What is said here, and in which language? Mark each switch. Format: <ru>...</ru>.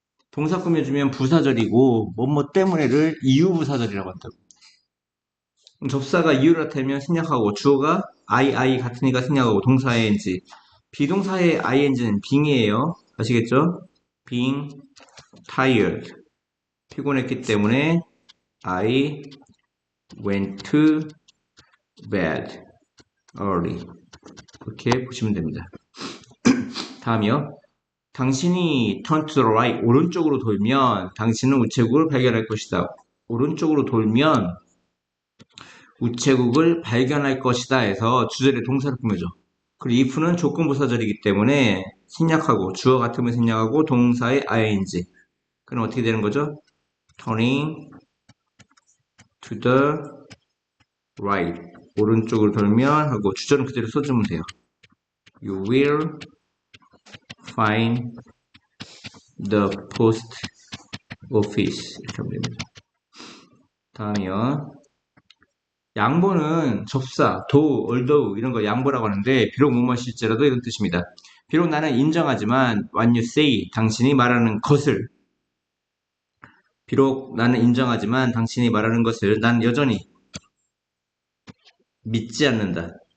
<ko>동사 꾸며주면 부사절이고 뭐뭐 때문에를 이유 부사절이라고 한다고. 그럼 접사가 이유를 나타내면 생략하고 주어가 I 같으니까 생략하고 동사의 ing. 비동사의 ing는 being이에요. 아시겠죠? being tired. 피곤했기 때문에</ko> <en>I went to bed early.</en> <ko>이렇게 보시면 됩니다. 다음이요. 당신이</ko> <en>turn to the right,</en> <ko>오른쪽으로 돌면 당신은 우체국을 발견할 것이다. 오른쪽으로 돌면 우체국을 발견할 것이다 해서 주절에 동사를 꾸며줘. 그리고 if는 조건부사절이기 때문에 생략하고 주어 같으면 생략하고 동사의 ing. 그럼 어떻게 되는 거죠?</ko> <en>turning to the right.</en> <ko>오른쪽으로 돌면 하고 주절은 그대로 써주면 돼요.</ko> <en>You will find the post office.</en> <ko>이렇게 하면 됩니다. 다음이요. 양보는 접사, do, although 이런 거 양보라고 하는데 비록 무엇일지라도 이런 뜻입니다. 비록 나는 인정하지만</ko> <en>what you say,</en> <ko>당신이 말하는 것을 비록 나는 인정하지만 당신이 말하는 것을 난 여전히 믿지 않는다.</ko>